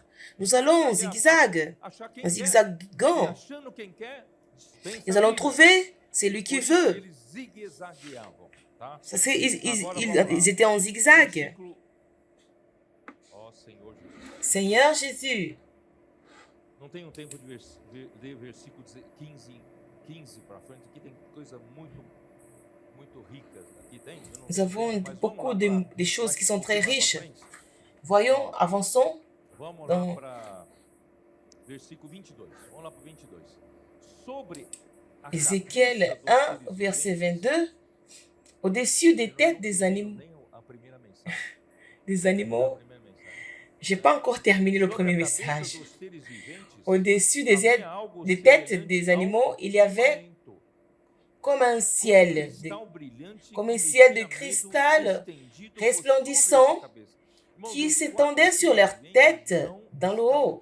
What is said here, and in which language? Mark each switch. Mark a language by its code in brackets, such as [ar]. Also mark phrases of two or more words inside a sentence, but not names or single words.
[fr] Nous allons en zigzag, en zigzagant. Nous allons trouver celui qui veut. Ils étaient en zigzag. Seigneur Jésus, [pt] não tem tempo de ler versículo 15 para frente. Aqui tem coisa muito rica. Aqui tem. [fr] Nous avons beaucoup de choses qui sont très riches. Voyons, avançons. [pt] Vamos lá para versículo 22. Vamos lá para 22. Sobre [fr] Ézéchiel 1, verset 22. Au-dessus des têtes des animaux. Je n'ai pas encore terminé le premier message. Au-dessus des têtes des animaux, il y avait comme un ciel de cristal resplendissant qui s'étendait sur leurs têtes dans le haut.